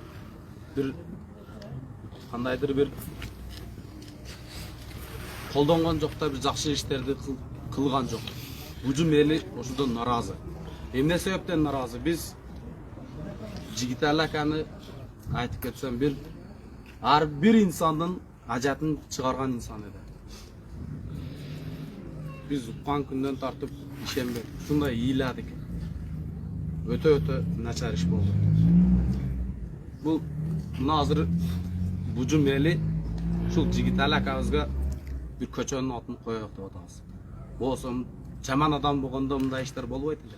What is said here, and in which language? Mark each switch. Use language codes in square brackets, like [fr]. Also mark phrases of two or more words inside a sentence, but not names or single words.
[ky] Бир кандайдыр бир колдонгон жок да, бир жакшы иштерди кылган жок. Бужум эли ошодон наразы. Эмне себептен наразы? Биз Жигитали аканы айтып кетсем, ар бир инсандын ажатын чыгарган инсан эди. Biz уккан күндөн тартып ишенбедик. Ушундай ыйладык. Өтө начар иш болду. Бул мына азыр бужум эли ушул Жигитали акабызга бир көчөнүн атын коёк деп атабыз. Болсо жаман адам болгондо мындай иштер болбойт эле.